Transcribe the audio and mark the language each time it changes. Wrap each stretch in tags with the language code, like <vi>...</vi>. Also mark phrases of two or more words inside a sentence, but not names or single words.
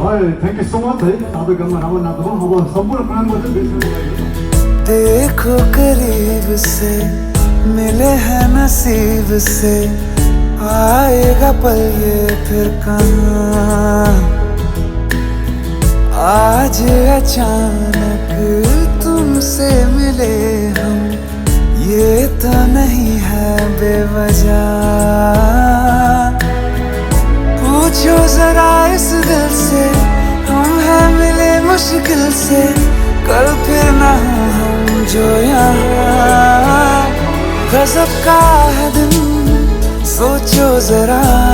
<en>Thank you so much</en> <ne>है तपाईँ गाउँमा राम्रो नाच्नुभयो अब सम्पूर्ण प्राङ्गण चाहिँ बेच्नुको लागि</ne> <hi>देखो करीब से मिले हैं नसीब से आएगा पल ये फिर कहाँ आज अचानक तुमसे मिले हम ये तो नहीं है बेवजह पूछो जरा इस दिल से हम हैं मिले मुश्किल से कल फिर ना हो हम जो यहाँ गजब का है दिन सोचो जरा</hi>